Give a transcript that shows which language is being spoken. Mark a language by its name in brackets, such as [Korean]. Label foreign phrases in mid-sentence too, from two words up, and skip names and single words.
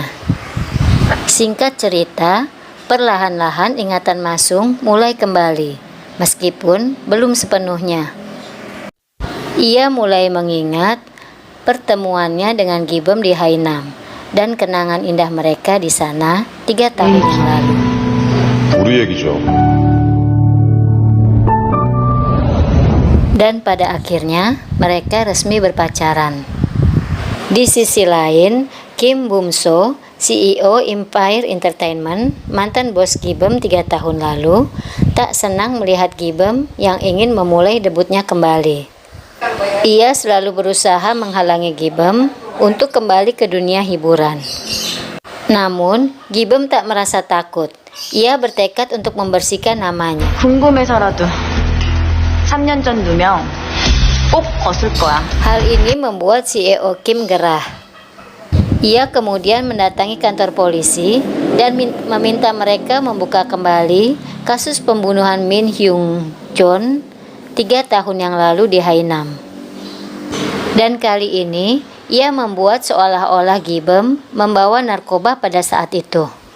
[Indonesian] Singkat cerita, perlahan-lahan ingatan Masung mulai kembali, meskipun belum sepenuhnya. Ia mulai mengingat pertemuannya dengan Gibem di Hainam dan kenangan indah mereka di sana 3 tahun yang lalu. [Korean] 우리 얘기죠. [Indonesian] Dan pada akhirnya mereka resmi berpacaran. Di sisi lain, Kim Bum-so, CEO Empire Entertainment, mantan bos Gibem 3 tahun lalu, tak senang melihat Gibem yang ingin memulai debutnya kembali. Ia selalu berusaha menghalangi Gibem untuk kembali ke dunia hiburan. Namun, Gibem tak merasa takut. Ia bertekad untuk membersihkan namanya. [Korean] 궁금해서라도 3년 전 누명 꼭 벗을 거야. [Indonesian] Hal ini membuat CEO Kim gerah. Ia kemudian mendatangi kantor polisi dan meminta mereka membuka kembali kasus pembunuhan Min Hyung Jon 3 tahun yang lalu di Hainam. Dan kali ini, ia membuat seolah-olah Gibem membawa narkoba pada saat itu.